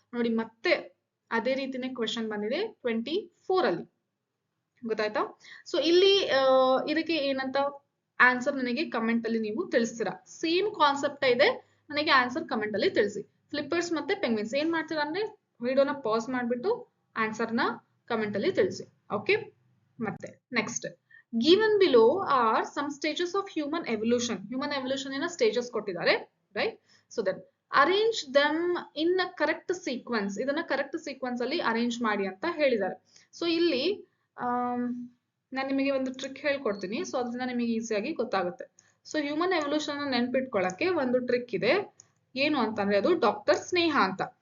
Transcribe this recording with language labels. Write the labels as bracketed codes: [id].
[kn] ನೋಡಿ ಮತ್ತೆ ಅದೇ ರೀತಿನೇ ಕ್ವೆಶನ್ ಬಂದಿದೆ 24 ಅಲ್ಲಿ. ಗೊತ್ತಾಯ್ತಾ? ಸೊ ಇಲ್ಲಿ ಇದಕ್ಕೆ ಏನಂತ ಆನ್ಸರ್ ನನಗೆ ಕಮೆಂಟ್ ಅಲ್ಲಿ ನೀವು ತಿಳಿಸ್ತೀರಾ. ಸೇಮ್ ಕಾನ್ಸೆಪ್ಟ್ ಇದೆ, ನನಗೆ ಆನ್ಸರ್ ಕಮೆಂಟ್ ಅಲ್ಲಿ ತಿಳಿಸಿ. ಫ್ಲಿಪ್ಪರ್ಸ್ ಮತ್ತೆ ಪೆಂಗ್ವಿನ್ಸ್ ಏನ್ ಮಾಡ್ತೀರಾ ಅಂದ್ರೆ ವಿಡಿಯೋನ ಪಾಸ್ ಮಾಡ್ಬಿಟ್ಟು ಆನ್ಸರ್ ನ ಕಮೆಂಟ್ ಅಲ್ಲಿ ತಿಳಿಸಿ. ಓಕೆ, ಮತ್ತೆ next. [en] Given below are some stages of human evolution. Human evolution ನ stages ಕೊಟ್ಟಿದ್ದಾರೆ, right? So then arrange them in a correct sequence. [kn] ಇದನ್ನ ಕರೆಕ್ಟ್ ಸೀಕ್ವೆನ್ಸ್ ಅಲ್ಲಿ ಅರೇಂಜ್ ಮಾಡಿ ಅಂತ ಹೇಳಿದ್ದಾರೆ. ಸೊ ಇಲ್ಲಿ ನಾನು ನಿಮಗೆ ಒಂದು ಟ್ರಿಕ್ ಹೇಳ್ಕೊಡ್ತೀನಿ. ಸೊ ಅದರಿಂದ ನಿಮಗೆ ಈಸಿಯಾಗಿ ಗೊತ್ತಾಗುತ್ತೆ. ಸೊ ಹ್ಯೂಮನ್ ಎವಲ್ಯೂಷನ್ ನೆನ್ಪಿಟ್ಕೊಳ್ಳಕ್ಕೆ ಒಂದು ಟ್ರಿಕ್ ಇದೆ. ಏನು ಅಂತಂದ್ರೆ ಅದು ಡಾಕ್ಟರ್ ಸ್ನೇಹ ಅಂತ.